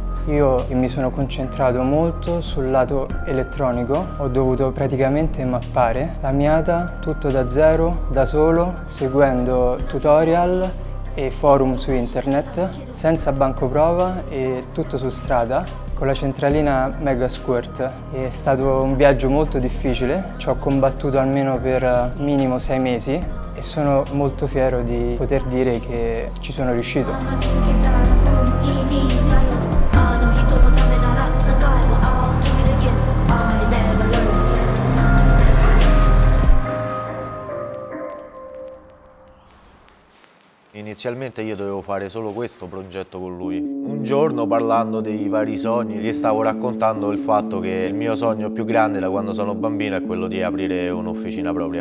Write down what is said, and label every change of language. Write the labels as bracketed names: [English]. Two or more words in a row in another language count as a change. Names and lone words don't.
[Italian] Io mi sono concentrato molto sul lato elettronico, ho dovuto praticamente mappare la Miata tutto da zero, da solo, seguendo tutorial e forum su internet, senza banco prova e tutto su strada, con la centralina Mega Squirt. È stato un viaggio molto difficile, ci ho combattuto almeno per minimo 6 mesi e sono molto fiero di poter dire che ci sono riuscito. [Japanese] 待ちつけたら本意味なぞあの人のためなら何回も [English] I'll do it again I never learn [Italian] Inizialmente io dovevo fare solo questo progetto con lui. Un giorno, parlando dei vari sogni, gli stavo raccontando il fatto che il mio sogno più grande da quando sono bambino è quello di aprire un'officina propria.